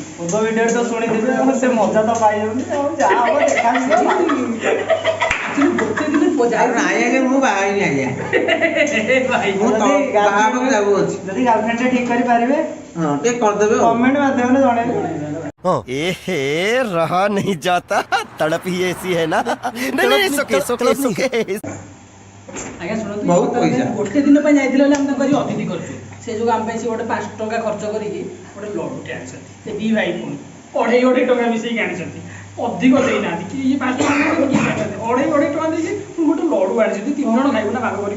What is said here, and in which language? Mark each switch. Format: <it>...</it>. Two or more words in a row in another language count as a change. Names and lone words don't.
<or>ପୂର୍ବ ଭିଡିଓରେ ତ ଶୁଣିଥିବେ ଆଉ ସେ ମଜା ତ ପାଇଯାଉନି ଆଉ ଯାହା ହବ ଦେଖାଯିବ ଗୋଟେ ଦିନ ନାଇଁ ଆଜ୍ଞା ମୁଁ ବାହା ହେଇନି ଆଜ୍ଞା ମୁଁ ବାହା ହେବାକୁ ଯାଉଅଛି ଯଦି ଗାର୍ଲଫ୍ରେଣ୍ଡ ଠିକ କରିପାରିବେ ହଁ ଟିକେ କରିଦେବେ ଆଉ କମେଣ୍ଟ ମାଧ୍ୟମରେ ଜଣେଇବେ</or> <hi>एहे रहा नहीं जाता तड़प ही ऐसी है ना नहीं सुके सुके सुके</hi> <or>ଆଜ୍ଞା ଶୁଣନ୍ତୁ ବହୁତ ପଇସା। ଗୋଟେ ଦିନ ପାଇଁ ଯାଇଥିଲେ ହେଲେ ଆମେ ତାଙ୍କୁ ଆଜି ଅତିଥି କରିଛୁ ସେ ଯୋଉ ଆମ ପାଇଁ ସେ ଗୋଟେ 5 ଟଙ୍କା ଖର୍ଚ୍ଚ କରିକି ଗୋଟେ ଲଡୁଟେ ଆଣିଛନ୍ତି ସେ ଦି ଭାଇ ପୁଣି ଅଢେଇ ଟଙ୍କା ମିଶେଇକି ଆଣିଛନ୍ତି ଅଧିକ ଦେଇନାହାନ୍ତି କି ଇଏ 5 ଟଙ୍କା ଅଢେଇ ଟଙ୍କା ଦେଇକି ଗୋଟେ ଲଡୁ ଆଣିଛନ୍ତି 3 ଜଣ ଖାଇବୁ ନା ଭାଗ କରିକି</or>